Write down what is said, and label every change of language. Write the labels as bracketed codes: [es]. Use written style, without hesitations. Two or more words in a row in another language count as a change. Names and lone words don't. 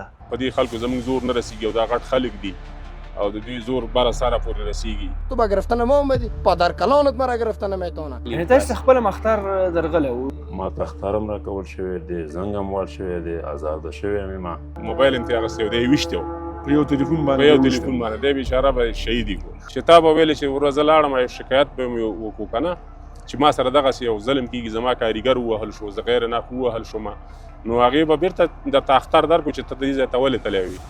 [ps] په دې خلکو زموږ زور نه رسېږي او دا غټ خلک دي او د دوی زور بره سره پورې رسېږي. [fa] تو با گرفتن ما اومدی پادر کلانت مرا گرفتن نمیتونه. [ps] یعنې تاسې خپله مختار درغلی و؟ ما ته اخطار هم راکول شوی دی، زنګ هم ور شوی دی، ازاده شوی یم ما. موبایل هم ترې اخیستی و دی یې ویشتی و په یو تلیفون په یو تلیفون باندې دی بېچاره به شهید یې کړو. چې تا به ویلې چې ورځ زه لاړم یو شکایت به مې وکړو که نه چې ما سره دغسې یو ظلم کېږي، زما کاریګر ووهل شو، زه غیر ناف ووهل شوم، نو هغې به بېرته درته اختر درکړو چې ته دې ځای ته ولې تلی وي.